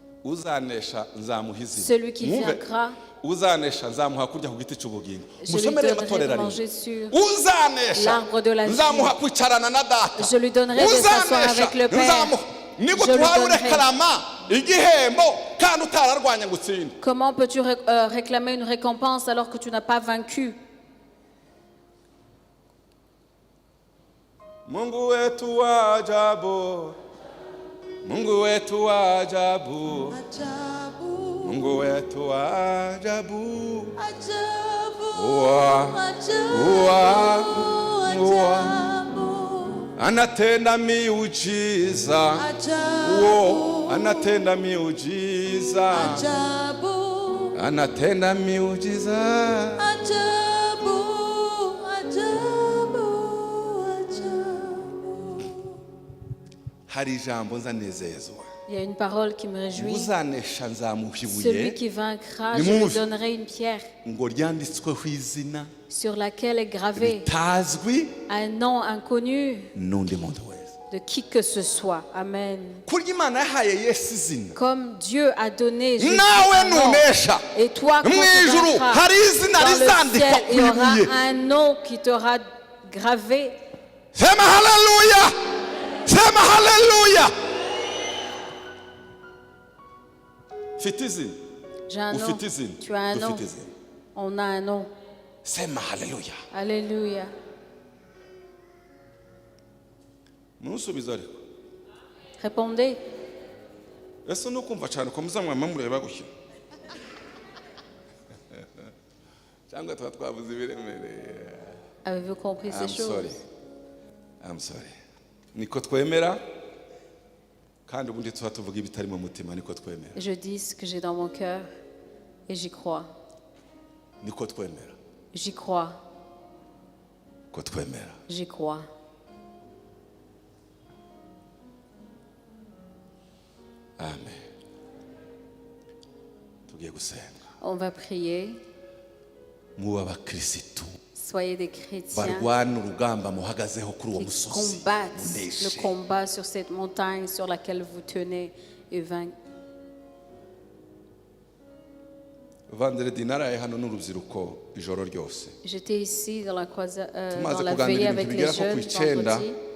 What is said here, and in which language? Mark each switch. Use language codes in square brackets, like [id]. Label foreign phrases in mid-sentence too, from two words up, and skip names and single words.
[fr] Celui qui vaincra, je lui donnerai de manger sur l'arbre de la vie. Je lui donnerai de s'asseoir avec le Père. Comment peux-tu réclamer une récompense alors que tu n'as pas vaincu? [sw] Mungu wetu wa ajabu, Mungu wetu wa ajabu, Mungu wetu wa ajabu, anatenda miujiza, anatenda miujiza, anatenda miujiza. [fr] Il y a une parole qui me réjouit. Celui qui vaincra, je lui donnerai une pierre sur laquelle est gravé un nom inconnu de qui que ce soit. Amen. Comme Dieu a donné Jésus un nom, et toi, quand tu vaincras, dans le ciel, il y aura un nom qui t'aura gravé. [sw] Sema hallelujah! Sema hallelujah! [fr] J'ai un nom. Tu as un nom. On a un nom. [sw] Sema hallelujah. [fr] Alléluia. Répondez. Avez-vous compris ces choses? [en] I'm sorry. [rw] Niko twemera kandi ubundi tuba tuvuga ibitari mu mutima niko twemera. [fr] Je dis ce que j'ai dans mon cœur et j'y crois. [rw] Niko twemera. [fr] J'y crois. [rw] Ko twemera. [fr] J'y crois. [rw] Amen. Tugiye gusenga. [fr] On va prier. [rw] Mu abakristo. [fr] Soyez des chrétiens qui combattent le combat sur cette montagne sur laquelle vous tenez et vaincre. J'étais ici dans la veillée avec les jeunes vendredi.